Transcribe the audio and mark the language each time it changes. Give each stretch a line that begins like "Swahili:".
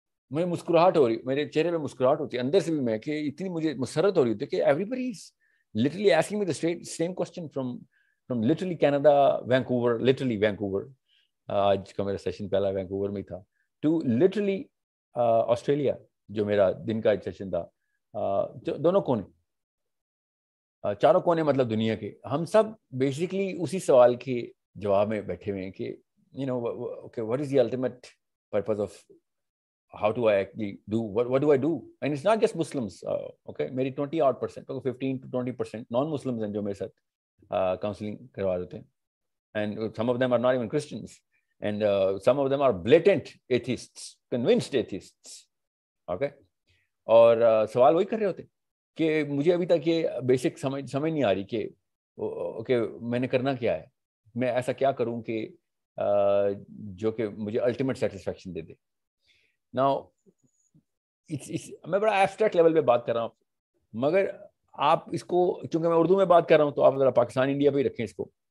Urdu: مجھے مسکراہٹ ہو رہی, میرے چہرے پہ مسکراہٹ ہوتی ہے اندر سے بھی, میں کہ اتنی مجھے مسرت ہو رہی ہوتی ہے کہ
English: everybody is literally asking me the same question from literally Canada, Vancouver,
Urdu: آج کا میرا سیشن پہلا وینکوور میں تھا,
English: to literally
Urdu: آسٹریلیا جو میرا دن کا ایک سیشن تھا. دونوں کونے, چاروں کونے مطلب دنیا کے, ہم سب بیسکلی اسی سوال کے جواب میں بیٹھے ہوئے ہیں کہ
English: okay, what is the ultimate purpose of how do I actually do, what do I do? And it's not just Muslims, okay,
Urdu: میری 20% 15-20% non-Muslims ہیں جو میرے ساتھ کاؤنسلنگ کروا دیتے ہیں,
English: and some of them are not even Christians, and some of them are blatant atheists, convinced atheists, okay.
Urdu: اور سوال وہی کر رہے ہوتے کہ مجھے ابھی تک یہ بیسک سمجھ نہیں آ رہی کہ میں نے کرنا کیا ہے, میں ایسا کیا کروں کہ جو کہ مجھے ultimate satisfaction they they. Now میں بڑا ایبسٹریکٹ لیول پہ بات کر رہا ہوں, مگر آپ اس کو, چونکہ میں اردو میں بات کر رہا ہوں تو آپ ذرا پاکستان انڈیا پہ ہی رکھیں اس کو.